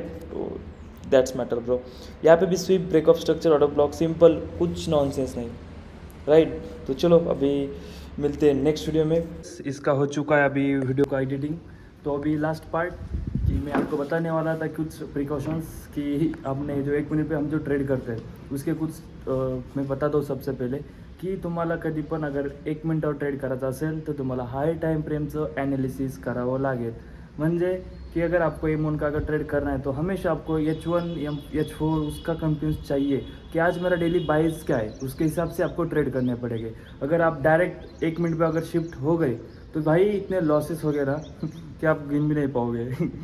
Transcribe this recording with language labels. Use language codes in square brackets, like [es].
[hi] तो [en] That's matter bro. [hi] यहाँ पे भी SVEEP break of structure order block, simple, कुछ नॉनसेंस नहीं राइट। तो चलो अभी मिलते हैं नेक्स्ट वीडियो में। इसका हो चुका है अभी वीडियो का एडिटिंग, तो अभी लास्ट पार्ट कि मैं आपको बताने वाला था कुछ प्रिकॉशंस कि आपने जो 1 मिनिट पे हम जो ट्रेड करते हैं उसके कुछ मैं बताता हूँ। [mr] सबसे पहिले की तुम्हाला कधी पण अगर 1 मिनिटावर ट्रेड करायचं असेल तर तुम्हाला हाय टाइम फ्रेमचं ॲनालिसिस करावं लागेल। [hi] म्हणजे कि अगर आपको एमोन का अगर ट्रेड करना है तो हमेशा आपको H1 या H4 उसका कंप्यूज चाहिए कि आज मेरा डेली बाइज क्या है, उसके हिसाब से आपको ट्रेड करने पड़ेंगे। अगर आप डायरेक्ट 1 मिनट पे अगर शिफ्ट हो गए तो भाई इतने लॉसेस वगैरह कि आप गिन भी नहीं पाओगे।